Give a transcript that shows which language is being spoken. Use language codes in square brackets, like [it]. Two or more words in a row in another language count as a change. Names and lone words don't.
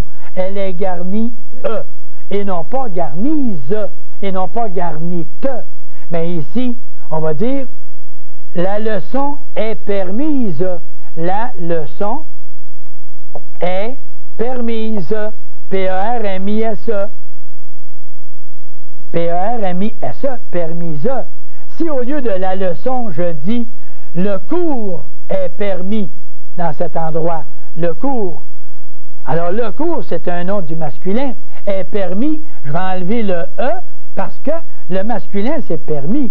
[fr] Elle est garnie et non pas garnise et non pas garnite. Mais ici, on va dire la leçon est permise. La leçon est permise. P-E-R-M-I-S-E. P-E-R-M-I-S-E, permise. Si au lieu de la leçon, je dis le cours est permis dans cet endroit, le cours. Alors le cours, c'est un nom du masculin. Est permis, je vais enlever le E parce que le masculin, c'est permis.